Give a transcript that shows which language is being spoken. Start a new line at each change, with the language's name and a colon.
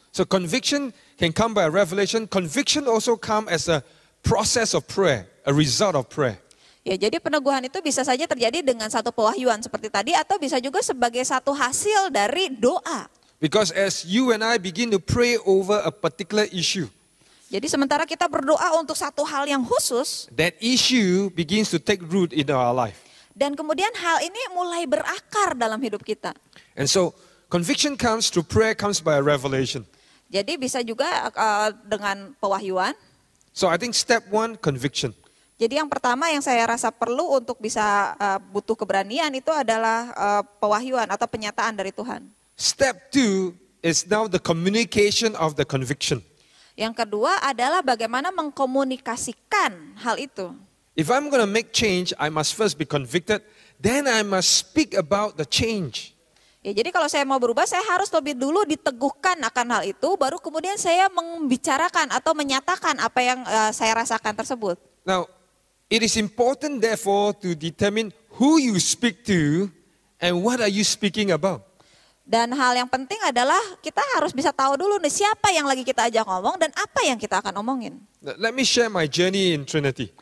English: So conviction can come by revelation. Conviction also come as a process of prayer, a result of prayer.
Indonesian: Ya, jadi peneguhan itu bisa saja terjadi dengan satu pewahyuan seperti tadi atau bisa juga sebagai satu hasil dari doa.
English: Because as you and I begin to pray over a particular issue,
Indonesian: jadi sementara kita berdoa untuk satu hal yang khusus,
English: that issue begins to take root in our life.
Indonesian: dan kemudian hal ini mulai berakar dalam hidup kita.
English: And so conviction comes through prayer, comes by a revelation.
Indonesian: Jadi bisa juga dengan pewahyuan.
English: So I think step one, conviction.
Indonesian: Jadi yang pertama yang saya rasa perlu untuk bisa butuh keberanian itu adalah pewahyuan atau penyataan dari Tuhan.
English: Step two is now the communication of the conviction.
Indonesian: Yang kedua adalah bagaimana mengkomunikasikan hal itu.
English: If I'm going to make change, I must first be convicted, then I must speak about the change.
Indonesian: Ya, jadi kalau saya mau berubah, saya harus lebih dulu diteguhkan akan hal itu, baru kemudian saya membicarakan atau menyatakan apa yang saya rasakan tersebut.
English: Now, it is important therefore to determine who you speak to and what are you speaking about.
Indonesian: Dan hal yang penting adalah kita harus bisa tahu dulu nih siapa yang lagi kita ajak ngomong dan apa yang kita akan omongin.
English: Let me share my journey in Trinity.